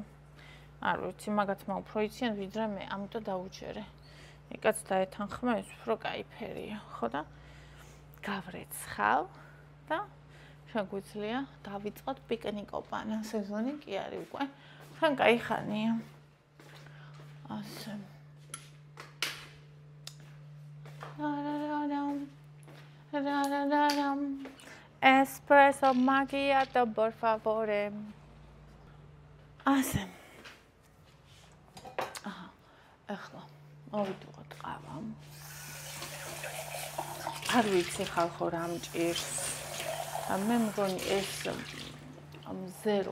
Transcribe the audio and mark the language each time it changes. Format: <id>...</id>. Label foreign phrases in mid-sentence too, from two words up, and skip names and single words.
<ka>არ ვიცი, მაგათმა უფრო იციან ვიდრე მე, ამიტომ დაუჯერე. ეკაც დაეთანხმა, ეს უფრო კაი ფერია, ხო და გავრეცხავ და შეგვიძლია დავიწყოთ პიკნიკობანა. სეზონი კი არის უკვე. თან კაი ხანია. ასე.</ka> <it>Espresso macchiato, por favore.</it> <ka>ასე. ახლა მოვიდუღოთ ყავა. არ ვიცი ხალხო რა მჭირს. მე მგონი ეს ზერო.</ka>